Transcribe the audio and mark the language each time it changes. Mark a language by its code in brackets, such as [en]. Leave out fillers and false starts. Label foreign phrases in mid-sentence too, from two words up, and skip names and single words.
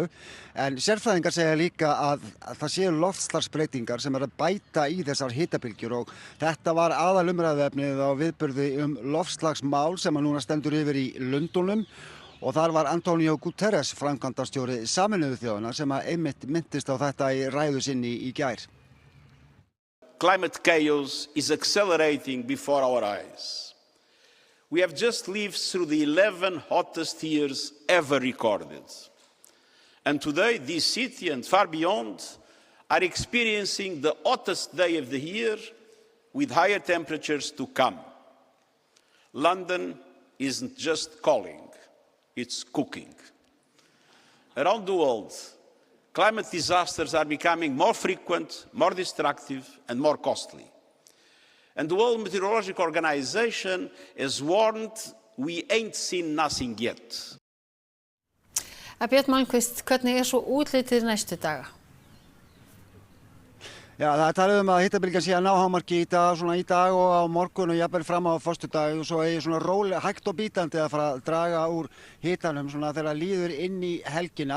[is] En sérfræðingar segja líka að það séu loftslagsbreytingar sem að bæta í þessar hitabylgjur og þetta var aðalumræðuefnið á viðburði loftslagsmál sem að núna stendur yfir í Lundúnum. Og þar var Antonio Guterres, framkvæmdastjóri Sameinuðu þjóðanna sem að einmitt minntist á þetta í ræðu sinni í gær. [en] Climate chaos is accelerating before our eyes. We have just lived through the 11 hottest years ever recorded. And today, this city and far beyond are experiencing the hottest day of the year with higher temperatures to come. London isn't just calling. It's cooking. Around the world, climate disasters are becoming more frequent, more destructive, and more costly. And the World Meteorological Organization has warned we ain't seen nothing yet. [is] Björn Malmquist, hvernig svo útlitið næstu daga? Já, það er talið að hitabylgjan sé að ná hámarki í dag og á morgun og jafnvel fram á föstudag og svo eigi svona rólega hægt og bítandi að fara að draga úr hitanum svona þegar líður inn í helgina.